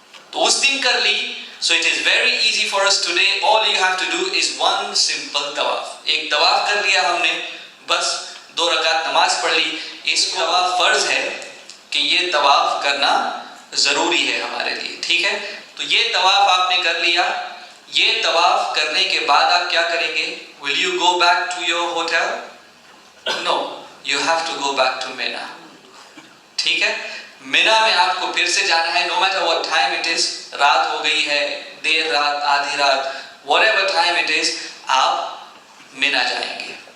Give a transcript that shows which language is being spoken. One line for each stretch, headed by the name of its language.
Urdu: تو اس دن کر لی.
English: So it is very easy for us today. All you have to do is one simple tawaf.
Urdu: ایک طواف کر لیا ہم نے, بس 2 رکعت نماز پڑھ لی. اس کو طواف فرض ہے کہ یہ طواف کرنا ضروری ہے ہمارے لیے, ٹھیک ہے. تو یہ طواف آپ نے کر لیا. یہ طواف کرنے کے بعد آپ کیا کریں گے؟
English: Will you go back to your hotel? No, you have to go back to Mina.
Urdu: ٹھیک ہے. مینا میں آپ کو پھر سے جانا ہے,
English: no matter what time it is.
Urdu: رات ہو گئی ہے, دیر رات, آدھی رات,
English: whatever time it is,
Urdu: آپ مینا جائیں گے.